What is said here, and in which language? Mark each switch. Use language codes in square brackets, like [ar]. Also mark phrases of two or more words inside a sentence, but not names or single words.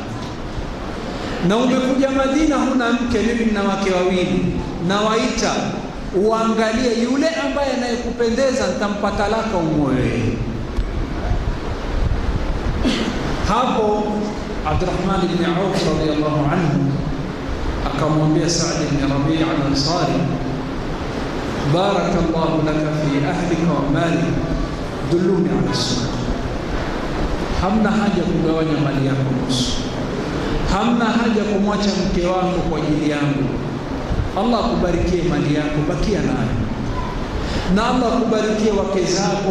[sw] Na umekuja Madina huna mke, mimi nina wake wawili, na waita uangalie yule ambaye anayekupendeza, nitampa talaka umuoe. Hapo Abdurrahman ibn Auf [ar] رضي الله عنه [sw] akamwambia Saad ibn Rabi' al-Ansari, [ar] بارك الله لك في أهلك ومال دلوني على سنة. [sw] Hamna haja kugawanya mali yako nusu, hamna haja kumwacha mke wako kwa ajili yangu. Allah akubarikie mali yako, bakia nayo, na Allah akubarikie wake zako.